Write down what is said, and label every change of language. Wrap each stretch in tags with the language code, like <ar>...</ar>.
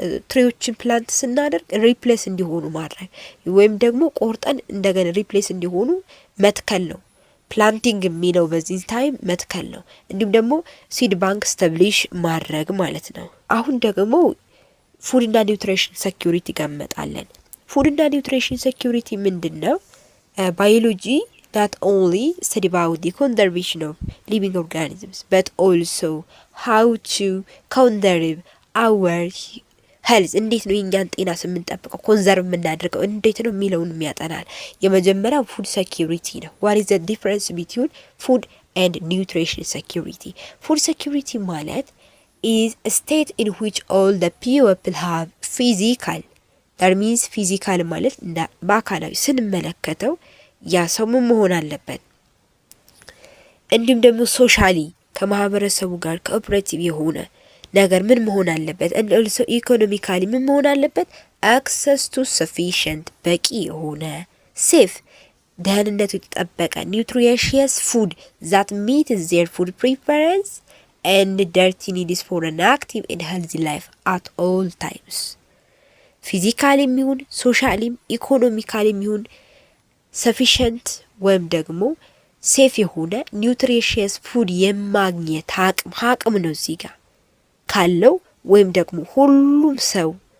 <am>ትሪዎችን ፕላንት ስናደርግ ሪፕሌስ እንዲሆኑ ማድረግ ወይም ደግሞ ቆርጠን እንደገና ሪፕሌስ እንዲሆኑ መትከል ነው። ፕላንቲንግ የሚለው በዚህ ታይም መትከል ነው። እንዲሁም ደግሞ ሲድ ባንክ ስታብሊሽ ማድረግ ማለት ነው። አሁን ደግሞ ፉድ እና ኒውትሪሽን ሴኩሪቲ ጋር እንመጣለን። ፉድ እና ኒውትሪሽን ሴኩሪቲ ምንድነው? ባዮሎጂ</am> <en>not only study about the conservation of living organisms but also how to conserve our health</en> <am>እንዴት ነው የኛን ጤና የምንጠብቀው ኮንዘርቭ የምናደርገው እንዴት ነው የሚለውን የሚያጠናል። የመጀመሪያው ፉድ ሴኩሪቲ ነው።</am> <en>what is the difference between food and nutrition security? food security ማለት is a state in which all the people have physical that means physical ማለት</en> <am>በአካላዊ ስንመለከተው ያ ሰው ምን መሆን አለበት፣ እንዲሁም ደግሞ ሶሻሊ ከማህበረሰቡ ጋር ኮኦፐሬቲቭ የሆነ ነገር ምን መሆን አለበት፣</am> <en>and also economically</en> <am>ምን መሆን አለበት፣</am> <en>access to sufficient</en> <am>በቂ የሆነ</am> <en>safe</en> <am>ደህንነቱ የተጠበቀ</am> <en>nutritious food that meets their food preference and dirty needs for an active and healthy life at all times.</en> <am>ፊዚካሊም ይሁን ሶሻሊም ኢኮኖሚካሊም ይሁን ሰፊሸንት ወይም ደግሞ ሴፍ የሆነ ኒውትሪሽየስ ፉድ የማግኘት አቅም ነው እዚህ ጋር ካለው ወይም ደግሞ ሁሉም ሰው</am>